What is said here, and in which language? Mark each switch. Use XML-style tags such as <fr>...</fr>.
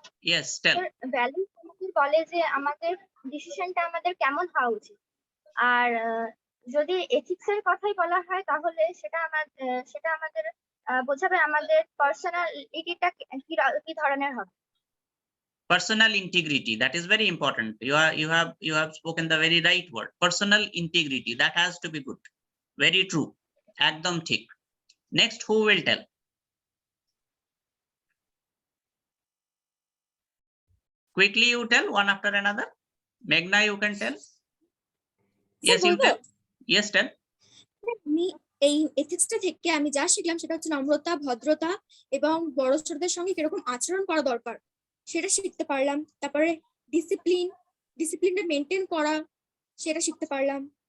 <en>Yes, tell.</en> <bn>Value আমাদের বলে যে আমাদের ডিসিশনটা আমাদের কেমন হওয়া উচিত। আর যদি এথিক্স এর কথাই বলা হয় তাহলে সেটা আমাদের বোঝাবে আমাদের পার্সোনালিটিটা কি ধরনের হবে।</bn> <en>Personal integrity, that is very important. You have spoken the very right word. Personal integrity, that has to be good. Very true.</en> <bn>Ekdom thik.</bn> <en>Next, who will tell? Quickly you tell one after another. Meghna, you can tell. Yes, you tell. Yes, tell.</en> <bn>আমি এই এথিক্সটা থেকে আমি যা শিখলাম সেটা হচ্ছে নম্রতা, ভদ্রতা এবং বড় ছোটদের সঙ্গে কিরকম আচরণ করা দরকার সেটা শিখতে পারলাম। তারপরে ডিসিপ্লিনটা মেনটেন করা সেটা শিখতে পারলাম।</bn>